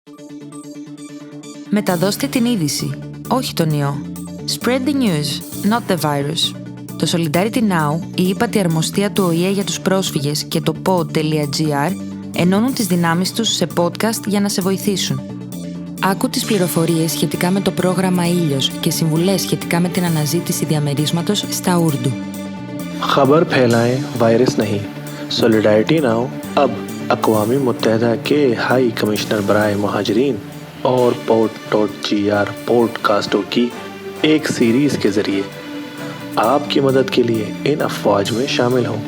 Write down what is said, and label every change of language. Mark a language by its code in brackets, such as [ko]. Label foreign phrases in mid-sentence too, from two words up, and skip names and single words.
[el] Μεταδώστε την είδηση, όχι τον ιό. [en] Spread the news, not the virus. [el] Το Solidarity Now, η ύπατη αρμοστία του ΟΗΕ για τους πρόσφυγες και το pod.gr ενώνουν τις δυνάμεις τους σε podcast για να σε βοηθήσουν. Άκου τις πληροφορίες σχετικά με το πρόγραμμα Ήλιος και συμβουλές σχετικά με την αναζήτηση διαμερίσματος στα Ούρντου. [ur] خبر پھیلائیں وائرس نہیں. سولیڈارٹی ناؤ اب اقوام متحدہ کے ہائی کمشنر برائے مہاجرین اور pod.gr پوڈ کاسٹوں کی ایک سیریز کے ذریعے آپ کی مدد کے لیے ان افواج میں شامل ہوں.